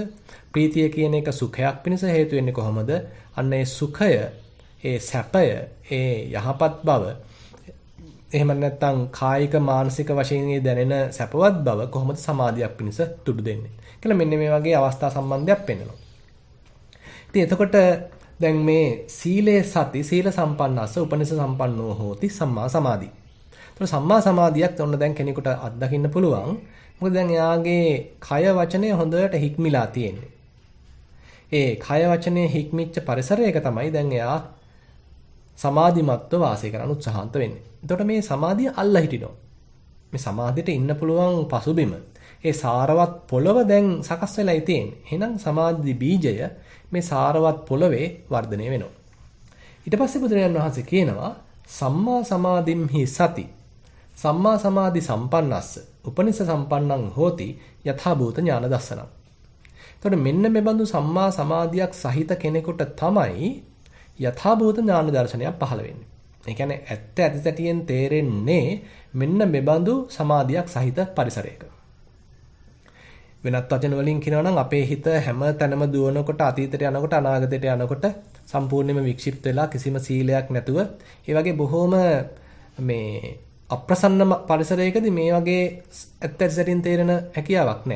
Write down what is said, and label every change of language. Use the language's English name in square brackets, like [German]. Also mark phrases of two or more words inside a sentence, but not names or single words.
[Sinhala] ප්‍රීතිය කියන එක සුඛයක් පිණිස හේතු වෙන්නේ කොහොමද? අන්න ඒ සුඛය, ඒ සැපය, ඒ යහපත් බව, එහෙම නැත්නම් කායික මානසික වශයෙන් දැනෙන සැපවත් බව කොහොමද සමාධියක් පිණිස තුඩු දෙන්නේ? කියලා මෙන්න මේ වගේ අවස්ථා සම්බන්ධයක් පෙන්වනවා. ඉතින් එතකොට දැන් මේ සීලේ [Pali] සති සීල සම්පන්නස්ස උපනිෂ සම්පන්නෝ හෝති සම්මා සමාධි. [Sinhala] ඒතර සම්මා සමාධියක් ඔන්න දැන් කෙනෙකුට අත්දකින්න පුළුවන්. මොකද දැන් එයාගේ කය වචනය හොඳට හික්මිලා තියෙන්නේ. ඒ කය වචනේ හික්මිච්ච පරිසරයක තමයි දැන් එයා සමාධිමත්ව වාසය කරන්න උත්සාහන්ත වෙන්නේ. එතකොට මේ සමාධිය අල්ලා හිටිනවා. මේ සමාධියට ඉන්න පුළුවන් පසුබිම. ඒ සාරවත් පොළව දැන් සකස් වෙලායි තියෙන්නේ. එහෙනම් සමාධි බීජය මේ සාරවත් පොළවේ වර්ධනය වෙනවා. ඊට පස්සේ බුදුරජාණන් වහන්සේ කියනවා [Pali] සම්මා සමාධිම්හි සති. සම්මා සමාධි සම්පන්නස්ස උපනිෂ සම්පන්නං හෝති යථා භූත ඥාන දස්සනං. [Sinhala] එතකොට මෙන්න මේ බඳු සම්මා සමාධියක් සහිත කෙනෙකුට තමයි යථා භූත ඥාන දර්ශනයක් පහළ වෙන්නේ. ඒ කියන්නේ ඇත්ත ඇතිසැටියෙන් තේරෙන්නේ මෙන්න මේ බඳු සමාධියක් සහිත පරිසරයක. වෙනත් වචන වලින් කියනවා නම් අපේ හිත හැම තැනම දුවනකොට අතීතයට යනකොට අනාගතයට යනකොට සම්පූර්ණයෙන්ම වික්ෂිප්ත වෙලා කිසිම සීලයක් නැතුව ඒ වගේ බොහොම මේ අප්‍රසන්න පරිසරයකදී මේ වගේ ඇත්ත ඇතිසැටියෙන් තේරෙන හැකියාවක් නැහැ.